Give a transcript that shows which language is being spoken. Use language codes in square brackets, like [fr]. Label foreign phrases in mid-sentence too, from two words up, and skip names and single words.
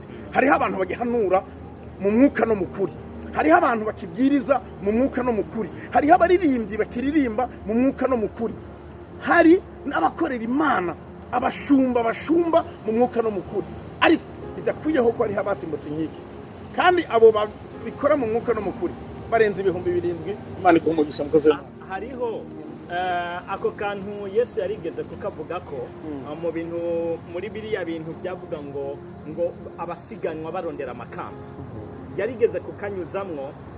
[rn] Hariho abantu bagihanura mu mwuka no mu kuri, hariho abantu bakibwiriza mu mwuka no mu kuri, hariho abaririmbyi bakiririmba mu mwuka no mu kuri, hari n'abakorera Imana, abashumba mu mwuka no mu kuri. Ariko bidakwiyeho ko hariho abasimbutse inkike, kandi abo babikora mu mwuka no mu kuri barenze 7,000. Imana ikumugisha mukoze. Hariho ako kantu Yesu yarigeze kukavuga ko mu bintu, muri biriya bintu byavuga ngo abasiganwa barondera amakamba, yarigeze kukanyuzamwo.